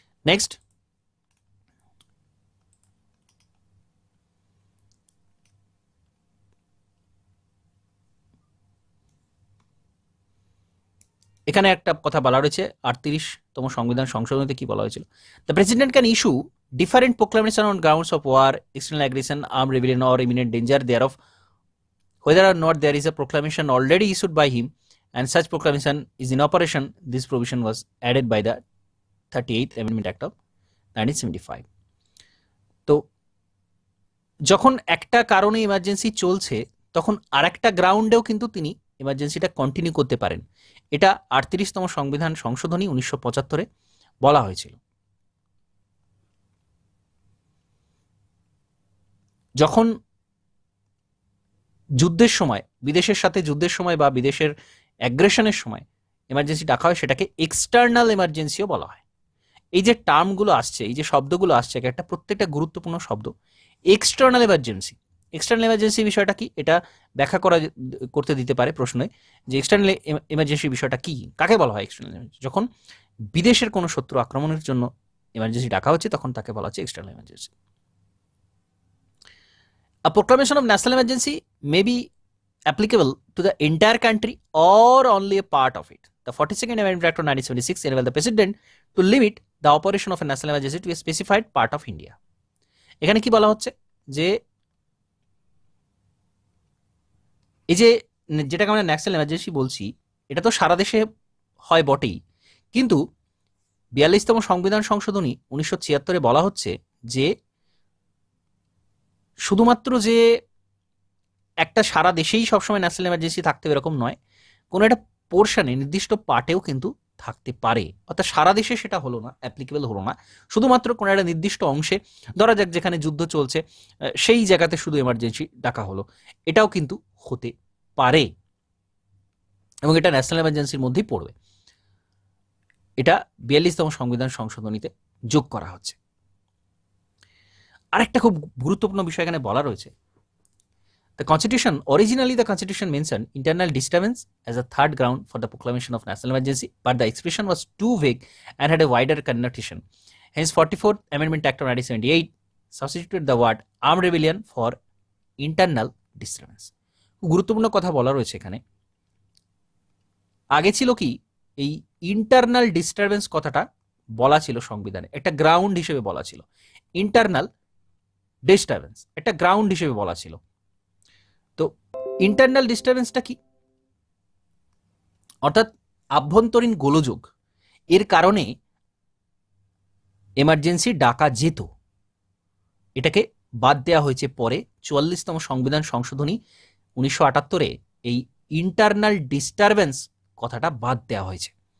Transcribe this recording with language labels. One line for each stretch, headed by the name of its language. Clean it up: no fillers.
English: next,
Bangla: এখানে একটা কথা বলা রয়েছে 38তম সংবিধান সংশোধনীতে কি বলা হয়েছিল,
English: The president can issue different proclamation on grounds of war, external aggression, arm rebellion or imminent danger thereof, whether or not there is a proclamation already issued by him and such proclamation is in operation. This provision was added by the 38th Amendment Act of 1975.
Bangla: তো যখন একটা কারণে emergency চলছে তখন আরেকটা গ্রাউন্ডেও কিন্তু তিনি এমার্জেন্সিটা continue করতে পারেন। এটা 38তম সংবিধান সংশোধনী 1975-এ বলা হয়েছিল। যখন যুদ্ধের সময়, বিদেশের সাথে যুদ্ধের সময় বা বিদেশের অ্যাগ্রেশনের সময় এমার্জেন্সি ডাকা হয়, সেটাকে এক্সটার্নাল এমার্জেন্সিও বলা হয়। এই যে টার্মগুলো আসছে, এই যে শব্দগুলো আসছে, একটা প্রত্যেকটা গুরুত্বপূর্ণ শব্দ। এক্সটার্নাল এমার্জেন্সি, এক্সটার্নাল এমার্জেন্সি বিষয়টা কি, এটা ব্যাখ্যা করতে দিতে পারে প্রশ্নে, যে এক্সটার্নাল এমার্জেন্সি বিষয়টা কি, কাকে বলা হয় এক্সটার্নাল এমার্জেন্সি। যখন বিদেশের কোনো শত্রু আক্রমণের জন্য এমার্জেন্সি ডাকা হচ্ছে, তখন তাকে বলা হচ্ছে external emergency.
English: A proclamation of national emergency may be applicable to the entire country or only a part of it. The 42nd Amendment Act of 1976 enabled the President to limit the operation of a national emergency to a specified part of India.
Bangla: এখানে কি বলা হচ্ছে, যে এই যে যেটাকে আমরা national emergency বলছি, এটা তো সারা দেশে হয় বটেই, কিন্তু 42তম সংবিধান সংশোধনী 1976-এ বলা হচ্ছে যে শুধুমাত্র যে একটা সারা দেশেই সবসময় ন্যাশনাল এমার্জেন্সি থাকতে এরকম নয়, কোনো একটা পোর্শনে, নির্দিষ্ট পার্টেও কিন্তু থাকতে পারে। অর্থাৎ সারা দেশে সেটা হলো না, অ্যাপ্লিকেবল হলো না, শুধুমাত্র কোনো একটা নির্দিষ্ট অংশে, ধরা যাক যেখানে যুদ্ধ চলছে সেই জায়গাতে শুধু এমার্জেন্সি ডাকা হলো, এটাও কিন্তু হতে পারে, এবং এটা ন্যাশনাল এমার্জেন্সির মধ্যেই পড়বে। এটা 42তম সংবিধান সংশোধনীতে যোগ করা হচ্ছে। আরেকটা খুব গুরুত্বপূর্ণ বিষয় এখানে বলা রয়েছে,
English: originally the constitution mentioned internal disturbance as a third ground for the proclamation of national emergency, but the expression was too vague and had a wider connotation. Hence 44th Amendment Act of 1978 substituted the word armed rebellion for internal disturbance.
Bangla: গুরুত্বপূর্ণ কথা বলা রয়েছে এখানে। আগে ছিল কি, এই internal disturbance কথাটা বলা ছিল সংবিধানে, একটা গ্রাউন্ড হিসেবে বলা ছিল। ইন্টারনাল ডিস্টারবেন্স একটা গ্রাউন্ড হিসেবে বলা ছিল। তো ইন্টারনাল ডিস্টারবেন্সটা কি, অর্থাৎ আভ্যন্তরীণ গোলযোগ, এর কারণে এমার্জেন্সি ডাকা যেত, এটাকে বাদ দেওয়া হয়েছে পরে 44তম সংবিধান সংশোধনী 1978-এ এই ইন্টারনাল ডিস্টারবেন্স কথাটা বাদ দেওয়া হয়েছে।